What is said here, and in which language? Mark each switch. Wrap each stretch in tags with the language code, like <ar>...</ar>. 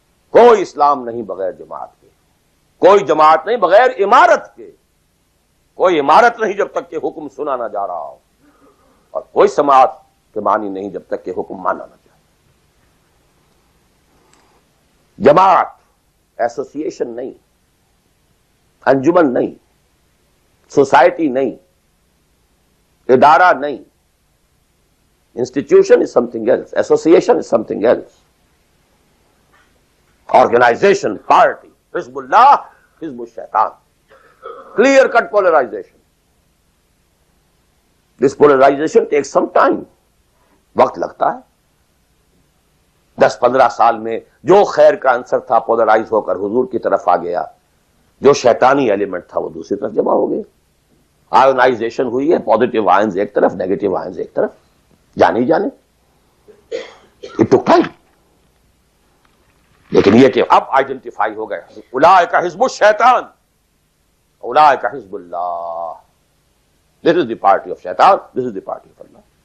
<ur>کوئی اسلام نہیں بغیر جماعت کے، کوئی جماعت نہیں بغیر امارت کے، کوئی امارت نہیں جب تک کہ حکم سنا نہ جا رہا ہو، اور کوئی سماعت کے معنی نہیں جب تک کہ حکم مانا نہ جائے۔ جماعت ایسوسیشن نہیں، انجمن نہیں، سوسائٹی نہیں، ادارہ نہیں۔</ur> <en>Institution is something else. Association is something else. Organization, party, Hizbullah, Hizb al-Shaitan. Clear cut polarization. This polarization takes some time.</en> <ur>وقت لگتا ہے۔ 10-15 سال میں جو خیر کا عنصر تھا پولرائز ہو کر حضور کی طرف آ گیا، جو شیطانی ایلیمنٹ تھا وہ دوسری طرف جمع ہو گیا۔ آئونائزیشن ہوئی ہے، پازیٹیو آئنز ایک طرف، نیگیٹو آئنز ایک طرف، جانے جانے۔</ur> <en>it took time,</en> <ur>لیکن یہ کہ اب آئیڈینٹیفائی ہو گئے،</ur> <ar>اولئک حزب الشیطان اولئک حزب اللہ،</ar> <en>This is the party of شیطان، this is the party of Allah.</en>